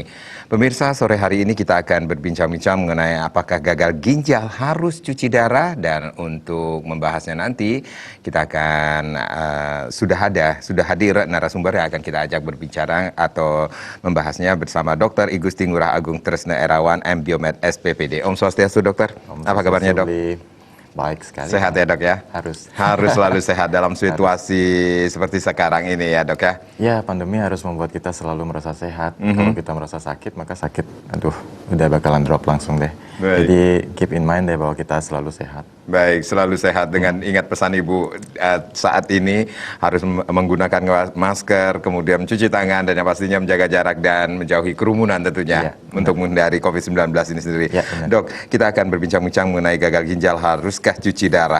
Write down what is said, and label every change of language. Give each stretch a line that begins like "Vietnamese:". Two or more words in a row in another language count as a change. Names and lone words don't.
Indonesian: Pemirsa, sore hari ini kita akan berbincang-bincang mengenai apakah gagal ginjal harus cuci darah, dan untuk membahasnya nanti kita akan sudah hadir narasumber yang akan kita ajak berbicara atau membahasnya bersama Dr. I Gusti Ngurah Agung Tresna Erawan, M Biomed SPPD. Om Swastiastu, dokter. Apa kabarnya, dok? Baik sekali. Sehat ya, dok ya? Harus selalu sehat dalam situasi seperti sekarang ini ya, dok ya? Ya, pandemi harus membuat kita selalu merasa sehat. Kalau kita merasa sakit, maka sakit, udah bakalan drop langsung deh. Baik. Jadi
English: keep in mind
Indonesian: deh bahwa kita selalu sehat. Baik, selalu sehat dengan ingat pesan Ibu saat ini harus menggunakan masker, kemudian mencuci tangan, dan yang pastinya menjaga jarak dan menjauhi kerumunan tentunya untuk menghindari COVID-19 ini sendiri. Ya, dok, kita akan berbincang-bincang mengenai gagal ginjal, haruskah cuci darah?